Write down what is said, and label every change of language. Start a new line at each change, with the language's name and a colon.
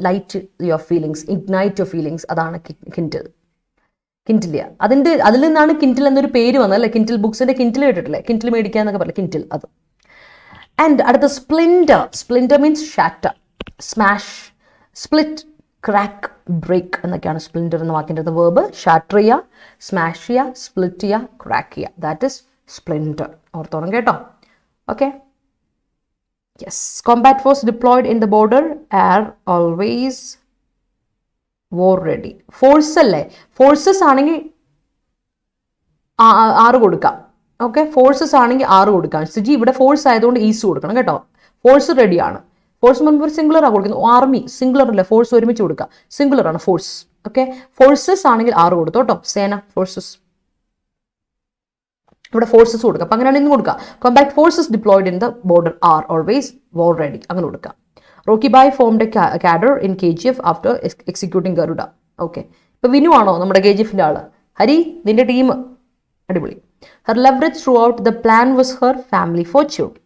English: Light your feelings, ignite your feelings, അതാണ് Kindle.
Malayalam: Kindle അതിൽ നിന്നാണ് കിൻഡിൽ എന്നൊരു പേര് വന്നത് അല്ലേ? കിൻഡിൽ ബുക്സിന്റെ കിൻഡിൽ കേട്ടിട്ടില്ലേ? കിൻഡിൽ മേടിക്കുക എന്നൊക്കെ പറയില്ല, കിൻഡിൽ അത്. ആൻഡ് അടുത്ത splinter. Splinter means shatter, smash, split, crack, break എന്നൊക്കെയാണ് splinter എന്ന വാക്കിൻ്റെ verb. shatter ചെയ്യുക, smash ചെയ്യുക, split ചെയ്യുക, crack ചെയ്യുക.
English: that is splinter.
Malayalam: ഓർത്തോണം കേട്ടോ.
English: okay. yes. combat force deployed in the border are always war ready.
Malayalam: force അല്ലേ, forces ആണെങ്കിൽ 6 കൊടുക്കാം. ഓക്കെ, ഫോഴ്സസ് ആണെങ്കിൽ 6 കൊടുക്കാം. സിജി ഇവിടെ ഫോഴ്സ് ആയതുകൊണ്ട് ഈസ് കൊടുക്കണം കേട്ടോ. ഫോഴ്സ് റെഡിയാണ്. ഫോഴ്സ് മുൻപ് സിംഗുലർ ആണ് കൊടുക്കുന്നത്. ആർമി സിംഗുലർ അല്ല, ഫോഴ്സ് ഒരുമിച്ച് കൊടുക്കുക. സിംഗുലർ ആണ് ഫോഴ്സ്. ഓക്കെ, ഫോഴ്സസ് ആണെങ്കിൽ 6 കൊടുത്തു കേട്ടോ. സേന, ഫോഴ്സസ്. ഇവിടെ ഫോഴ്സസ് കൊടുക്കുക. അപ്പം അങ്ങനെയാണ് ഇന്ന് കൊടുക്കുക.
English: compact forces deployed in the border are always war ready,
Malayalam: അങ്ങനെ കൊടുക്കുക.
English: Rocky Bhai formed a cadre in KGF after executing Garuda.
Malayalam: Okay, ഇപ്പൊ വിനു ആണോ നമ്മുടെ KGFന്റെ ആള്? ഹരി, നിന്റെ ടീം അടിപൊളി.
English: Her leverage throughout the plan was her family fortune.